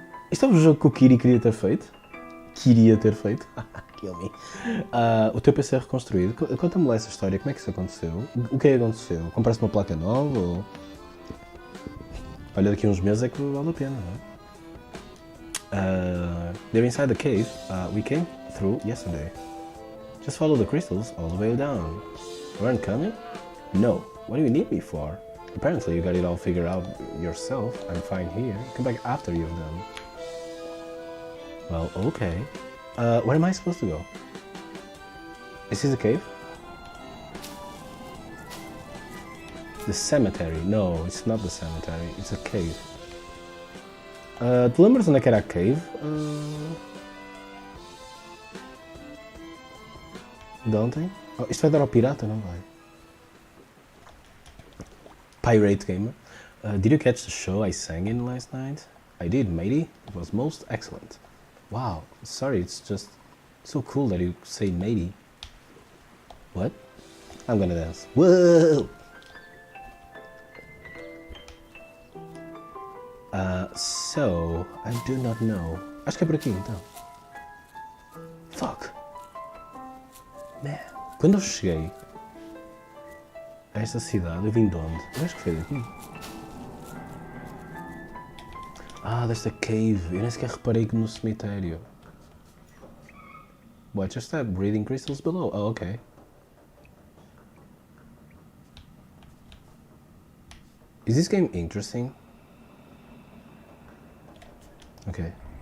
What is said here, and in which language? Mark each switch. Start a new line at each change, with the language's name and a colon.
Portuguese: Isto é o jogo que o Kiri queria ter feito? Queria ter feito?
English: Kill me.
Portuguese: O teu PC é reconstruído. Conta-me lá essa história. Como é que isso aconteceu? O que é que aconteceu? Compraste uma placa nova ou... Olha, daqui a uns meses é que vale a pena, não é?
English: They're inside the cave we came through yesterday. Just follow the crystals all the way down. You aren't coming? No. What do you need me for? Apparently you got it all figured out yourself. I'm fine here. Come back after you've done. Well, okay. Where am I supposed to go? Is this a cave? The cemetery. No, it's not the cemetery. It's a cave.
Portuguese: Te lembras onde é que era a cave? De ontem? Oh, isto vai dar ao pirata, não vai?
English: Pirate Gamer. Did you catch the show I sang in last night? I did, matey. It was most excellent. Wow, sorry, it's just so cool that you say matey. What? I'm gonna dance. Whoa! So, I do not know.
Portuguese: Acho que é por aqui, então.
English: Fuck. Man.
Portuguese: Quando eu cheguei a esta cidade, eu vim de onde? Eu acho que foi daqui. Ah, desta cave. Eu nem sequer reparei que no cemitério.
English: What, just that breathing crystals below? Oh, okay. Is this game interesting? Okay.